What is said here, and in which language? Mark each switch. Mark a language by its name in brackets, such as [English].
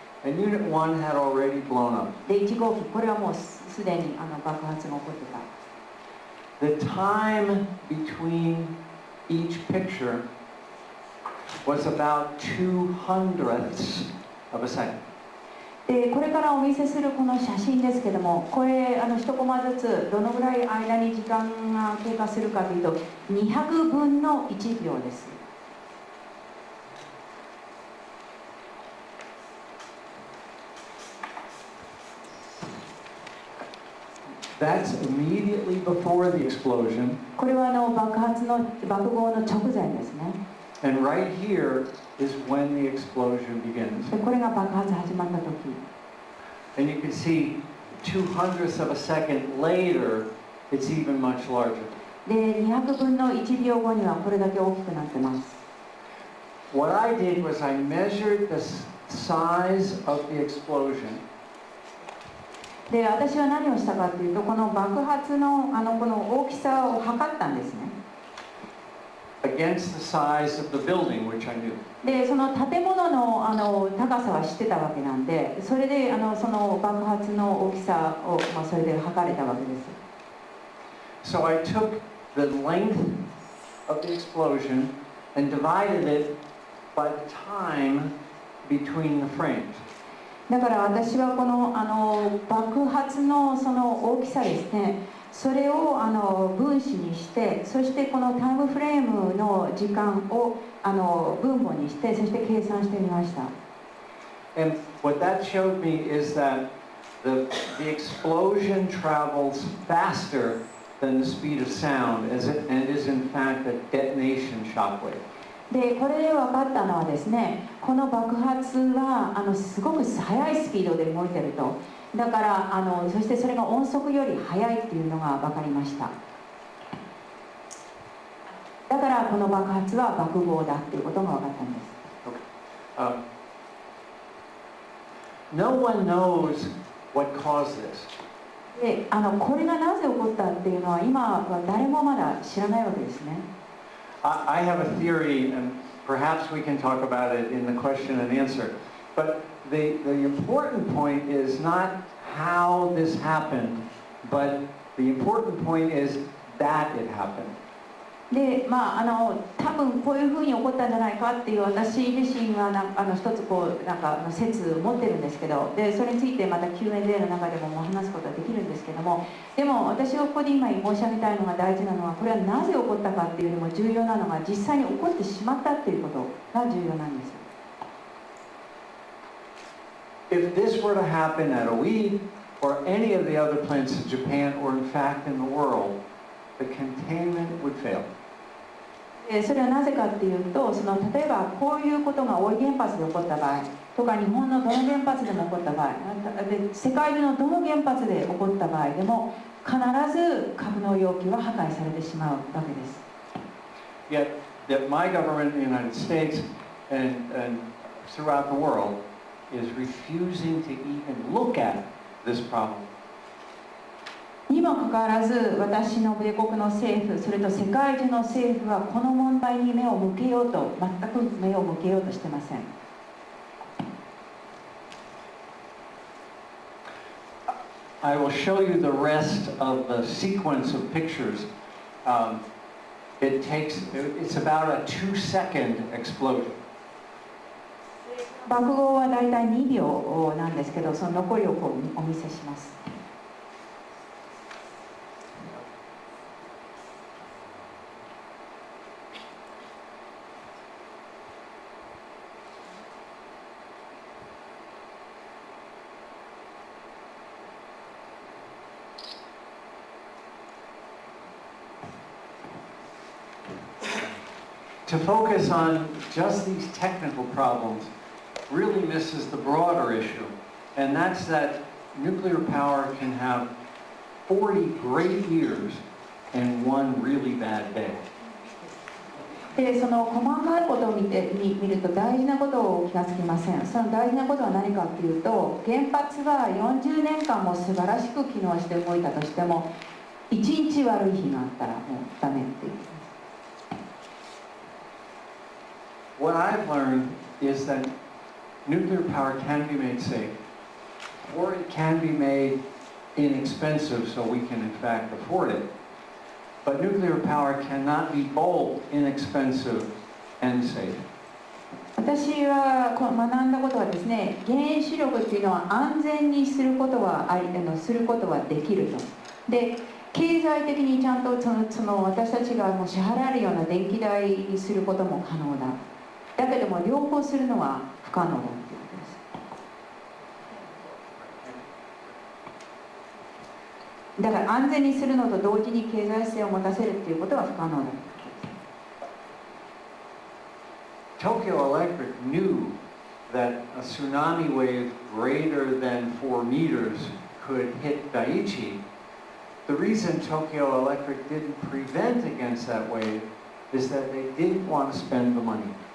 [English] and Unit 1 had already blown up. [Japanese] で1号機、これはもうすでに爆発が起こってた。 [English] The time between each picture was about 2/100ths of a second. [Japanese] でこれからお見せするこの写真ですけども、これ1コマずつどのぐらい間に時間が経過するかというと200分の1秒です。 [English] That's immediately before the explosion. [Japanese] これは爆豪の直前ですね。 [English] And right here is when the explosion begins. [Japanese] でこれが爆発始まった時。 [English] And you can see 2/100ths of a second later, it's even much larger. [Japanese] で200分の1秒後にはこれだけ大きくなってます。 [English] What I did was I measured the size of the explosion. [Japanese] で私は何をしたかというと、この爆発のこの大きさを測ったんですね。 [English] Against the size of the building, which I knew. [Japanese] でその建物の高さは知ってたわけなんで、それでその爆発の大きさを、それで測れたわけです。 [English] So I took the length of the explosion and divided it by the time between the frames. [Japanese] だから私はこの爆発のその大きさですね、それを分子にして、そしてこのタイムフレームの時間を分母にして、そして計算してみました。 [English] And what that showed me is that the explosion travels faster than the speed of sound, and is in fact a detonation shockwave. [Japanese] でこれで分かったのはですね、この爆発はすごく速いスピードで動いてると。だからそしてそれが音速より速いっていうのが分かりました。だからこの爆発は爆豪だっていうことが分かったんです。 [English] No one knows what caused this. [Japanese] でこれがなぜ起こったっていうのは今は誰もまだ知らないわけですね。 [English] I have a theory, and perhaps we can talk about it in the question and answer. But the important point is not how this happened, but the important point is that it happened. [Japanese] で多分こういうふうに起こったんじゃないかっていう私自身は一つ説を持ってるんですけど、でそれについてまた Q&A の中でも話すことはできるんですけども、でも私がここで今申し上げたいのが大事なのは、これはなぜ起こったかっていうよりも重要なのが、実際に起こってしまったっていうことが重要なんです。 [English] If this were to happen at OE or any of the other plants in Japan or in fact in the world, the containment would fail. [Japanese] それはなぜかっていうと、例えばこういうことが大井原発で起こった場合とか、日本のどの原発でも起こった場合で、世界中のどの原発で起こった場合でも必ず格納容器は破壊されてしまうわけです。 [English] Yet that my government in the United States and throughout the world is refusing to even look at this problem. [Japanese] にもかかわらず、私の米国の政府、それと世界中の政府はこの問題に目を向けようと、全く目を向けようとしてません。 [English] I will show you the rest of the sequence of pictures. It's about a 2-second explosion. [Japanese] 爆豪はだいたい2秒なんですけど、その残りをお見せします。 [English] To focus on just these technical problems really misses the broader issue, and that's that nuclear power can have 40 great years and one really bad day. [Japanese] でその細かいことを見ると大事なことを気がつきません。その大事なことは何かっていうと、原発は40年間も素晴らしく機能して動いたとしても、1日悪い日があったらもうダメっていう。 [English] What I've learned is that nuclear power can be made safe, or it can be made inexpensive so we can in fact afford it. But nuclear power cannot be both inexpensive and safe. [Japanese] 私は学んだことはですね、原子力っていうのは安全にすることはできると。で、経済的にちゃんと私たちがもう支払えるような電気代にすることも可能だ。だけども両方するのは不可能だということです。だから安全にするのと同時に経済性を持たせるっていうことは不可能だ。 [English] Tokyo Electric knew that a tsunami wave greater than 4 meters could hit Daiichi. The reason Tokyo Electric didn't prevent against that wave is that they didn't want to spend the money.